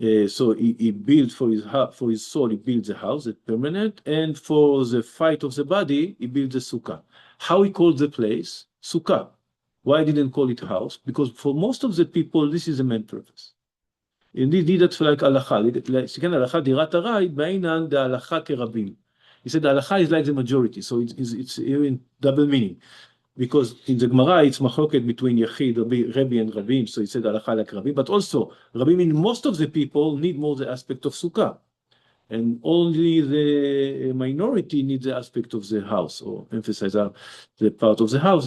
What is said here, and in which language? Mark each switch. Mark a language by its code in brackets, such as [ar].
[en] So he built for his soul, he built the house, it's permanent, and for the fight of the body, he built the sukkah. How he called the place? Sukkah. Why didn't call it house? Because for most of the people, this is the main purpose. Indeed, that's like הלכה. [he] שכן הלכה דירת ארעי, בעינן דהלכה כרבים. [en] He said the halacha is like the majority, so it's in double meaning. Because in the Gemara, it's machloket between Yachid, Rebbe, and Rabim, so he said halacha like Rabim. But also, Rabim, mean most of the people need more the aspect of Sukkah. And only the minority need the aspect of the house, or emphasize the part of the house.